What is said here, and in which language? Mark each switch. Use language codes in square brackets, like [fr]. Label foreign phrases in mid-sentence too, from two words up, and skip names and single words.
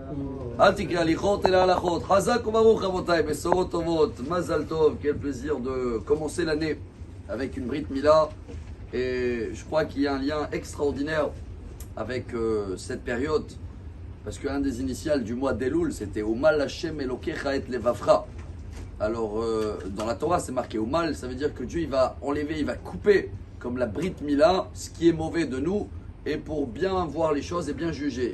[he] אל תקרי הליכות אלא הלכות. חזק וברוך רבותי, בשורות טובות, מזל טוב. [fr] Quel plaisir de commencer l'année avec une [he] ברית מילה. [fr] Et je crois qu'il y a un lien extraordinaire avec cette période. Parce qu'un des initiales du mois d'Elul, c'était [he] ומל השם אלוקיך את לבבך. [fr] Alors, dans la Torah, c'est marqué Umal, ça veut dire que Dieu il va enlever, il va couper, comme la [he] ברית מילה, [fr] ce qui est mauvais de nous, et pour bien voir les choses et bien juger.